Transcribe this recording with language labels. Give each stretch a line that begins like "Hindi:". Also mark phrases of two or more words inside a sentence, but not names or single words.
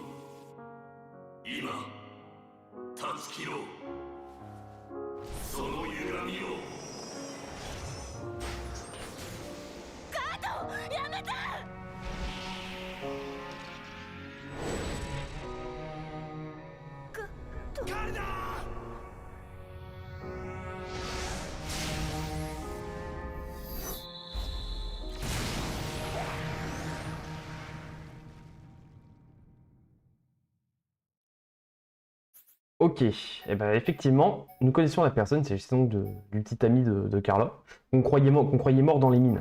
Japanese: 今断ち切ろう、その歪みを。カード、やめて。カルナー！
French: Ok, et ben effectivement, nous connaissons la personne, c'est justement du petit ami de Carla, qu'on croyait mort dans les mines.